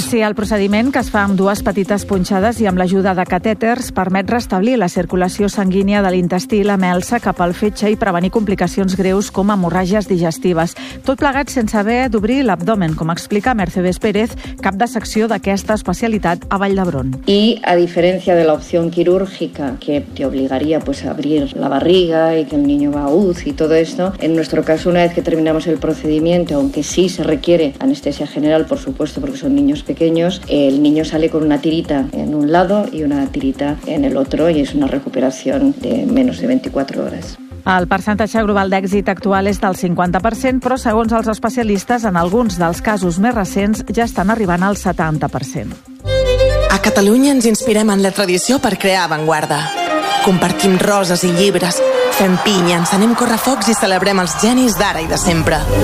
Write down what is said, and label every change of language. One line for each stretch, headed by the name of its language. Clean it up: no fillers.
Catalan: Sí, el procediment, que es fa amb dues petites punxades i amb l'ajuda de catèters, permet restablir la circulació sanguínia de l'intestí i la melsa cap al fetge i prevenir complicacions greus com hemorràgies digestives. Tot plegat sense haver d'obrir l'abdomen, com explica Mercedes Pérez, cap de secció d'aquesta especialitat a Vall d'Hebron. I a diferència de l'opció quirúrgica, que t'obligaria
Spanish: pues, a abrir la barriga y que el niño va a UCI y todo esto. En nuestro caso, una vez que terminamos el procedimiento, aunque sí se requiere anestesia general, por supuesto, porque son niños pequeños, el niño sale con una tirita en un lado y una tirita en el otro y es una recuperación de menos de 24 horas.
Catalan: El percentatge global d'èxit actual és del 50%, però segons els especialistes, en alguns dels casos més recents ja estan arribant al 70%. A Catalunya ens inspirem en la tradició per crear avantguarda. Compartim roses i llibres, fem pinya, encenem correfocs i celebrem els genis d'ara i de sempre.